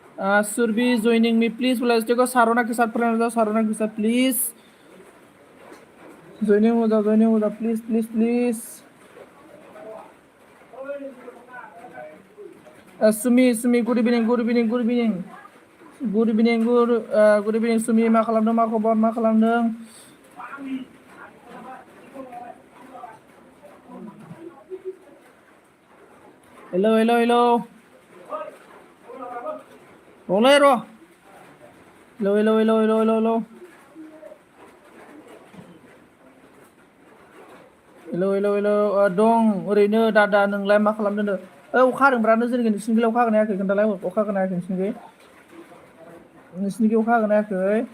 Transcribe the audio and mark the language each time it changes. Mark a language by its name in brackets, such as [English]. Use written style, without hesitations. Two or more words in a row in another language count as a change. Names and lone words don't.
[Hindi] सुरभि [English] joining me please [Hindi] बोला देखो सारोना के साथ फ्रेंड हो जाओ सारोना के साथ [English] please joining [Hindi] हो जाओ [English] please please please सुमि सुमि good evening good evening good evening good evening good evening सुमि [Bodo] मा खालामदों मा खबर मा खालामदों [English] hello hello hello [Bodo] रंलै र' [English] hello hello hello hello hello hello hello hello hello [Bodo] दं ओरैनो दादा नोंलाय मा खालामदों अखा हादोंब्रा जोंनिखै नोंसिनिखै अखा हागोन ना हायाखै खोन्थालाय अखा हागोन ना हायाखै नोंसिनिखै अखा हागोन ना हायाखै